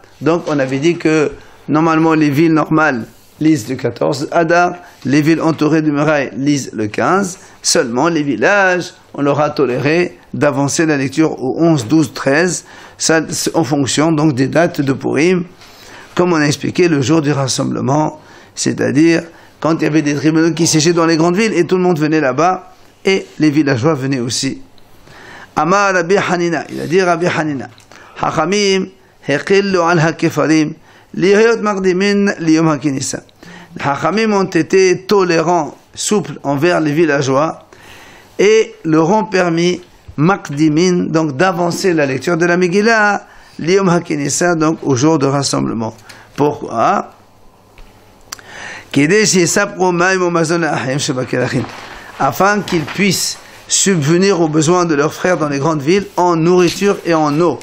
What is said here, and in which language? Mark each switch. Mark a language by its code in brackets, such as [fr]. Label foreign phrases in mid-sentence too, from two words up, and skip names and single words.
[fr] Donc on avait dit que normalement les villes normales lisent le 14 Adar, les villes entourées du muraille lisent le 15, seulement les villages, on leur a toléré d'avancer la lecture au 11, 12, 13, ça, en fonction donc des dates de Purim, comme on a expliqué le jour du rassemblement, c'est-à-dire quand il y avait des tribunaux qui siégeaient dans les grandes villes et tout le monde venait là-bas, et les villageois venaient aussi. [he] אמר רבי חנינא, [fr] il a dit [he] Rabbi Hanina, חכמים הקלו על הכפרים להיות מקדימין ליום הכניסה. [fr] Les Hachamim ont été tolérants, souples envers les villageois et leur ont permis maqdimin, donc d'avancer la lecture de la Megillah [he] ליום הכניסה, [fr] donc au jour de rassemblement. Pourquoi? Afin qu'ils puissent subvenir aux besoins de leurs frères dans les grandes villes en nourriture et en eau.